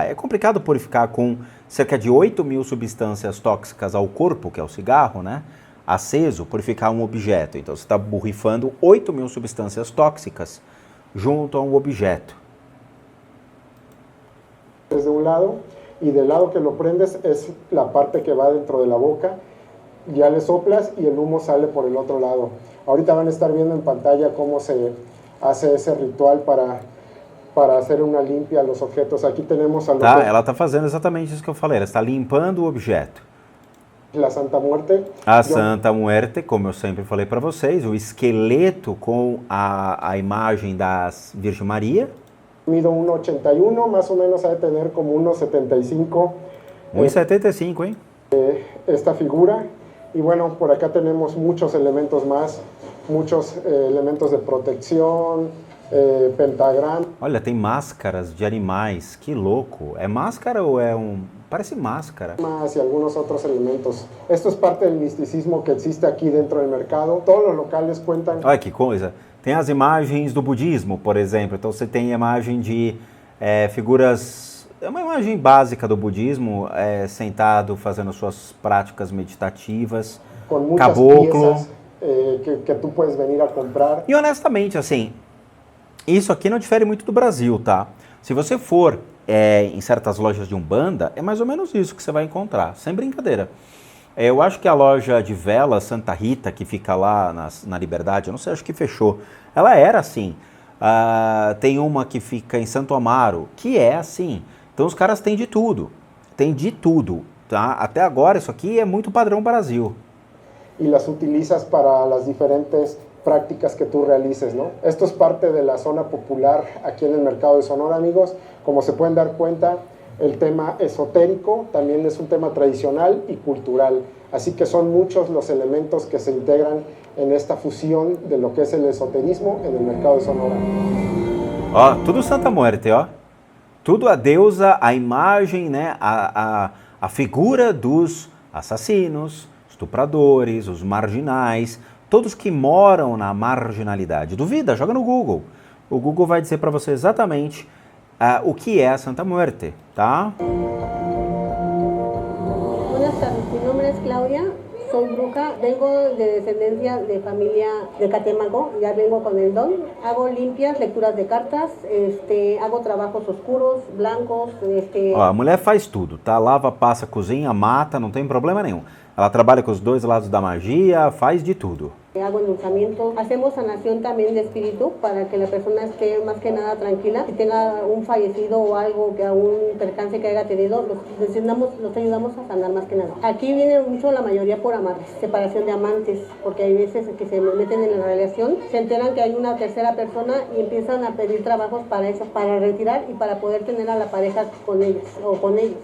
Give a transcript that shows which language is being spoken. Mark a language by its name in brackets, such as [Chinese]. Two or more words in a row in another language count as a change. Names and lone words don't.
[Portuguese] É complicado purificar com cerca de 8.000 substâncias tóxicas ao corpo, que é o cigarro, né? Aceso, purificar um objeto. Então você está borrifando 8.000 substâncias tóxicas junto a um objeto. Desde um lado, [Spanish] e del lado que lo prendes es la parte que va dentro de la boca, ya le soplas y el humo sale por el otro lado. Ahorita van a estar viendo en pantalla cómo se hace ese ritual para hacer una limpia a los objetos. [Portuguese] Aqui temos a ela está fazendo exatamente isso que eu falei, ela está limpando o objeto. [Spanish] La Santa Muerte. [Portuguese] A Santa Muerte, como eu sempre falei para vocês, o esqueleto com a imagem da Virgem Maria. [Spanish] Mido 1,81, más o menos ha de tener como 1,75. [Portuguese] 1,75, hein? [Spanish] Esta figura. Y bueno, por acá tenemos muchos elementos más, muchos elementos de protección, pentagrama. [Portuguese] Olha, tem máscaras de animais, que louco. É máscara ou é parece máscara. [Spanish] Y algunos otros elementos. Esto es parte del misticismo que existe aquí dentro del mercado. Todos los locales cuentan... [Portuguese] Olha que coisa. Tem as imagens do budismo, por exemplo. Então você tem a imagem de figuras... É uma imagem básica do budismo, sentado fazendo suas práticas meditativas, com muitas caboclo. [Spanish] Piezas, que tu puedes venir a comprar. [Portuguese] E honestamente, assim, isso aqui não difere muito do Brasil, tá? Se você for em certas lojas de Umbanda, é mais ou menos isso que você vai encontrar, sem brincadeira. Eu acho que a loja de vela Santa Rita, que fica lá na Liberdade, eu não sei, acho que fechou. Ela era assim. Tem uma que fica em Santo Amaro, que é assim. Então os caras têm de tudo. tem de tudo, tá? Até agora isso aqui é muito padrão Brasil. [Spanish] Y las utilizas para las diferentes prácticas que tú realices, ¿no? Esto es parte de la zona popular aquí en el mercado de Sonora, amigos. Como se pueden dar cuenta, el tema esotérico también es un tema tradicional y cultural. Así que son muchos los elementos que se integran en esta fusión de lo que es el esoterismo en el mercado de Sonora. [Portuguese] Ó, tudo Santa Muerte, ó. Tudo a deusa, a imagem, né? A figura dos assassinos, estupradores, os marginais, todos que moram na marginalidade. Duvida? Joga no Google. O Google vai dizer para você exatamente o que é a Santa Muerte, tá? [Spanish] Buenas tardes, mi nombre es Claudia, soy bruja, vengo de descendencia de familia de Catemaco, ya vengo con el don, hago limpias, lecturas de cartas, hago trabajos oscuros, blancos, [Portuguese] Ó, a mulher faz tudo, tá? Lava, passa, cozinha, mata, não tem problema nenhum. Ela trabalha com os dois lados da magia, faz de tudo. [Spanish] Hago endulzamiento, hacemos sanación también de espíritu para que la persona esté más que nada tranquila. Si tenga un fallecido o algo, que algún percance que haya tenido, los ayudamos a sanar más que nada. Aquí viene mucho la mayoría por amarres, separación de amantes, porque hay veces que se meten en la relación, se enteran que hay una tercera persona y empiezan a pedir trabajos para eso, para retirar y para poder tener a la pareja con ellos o con ellos.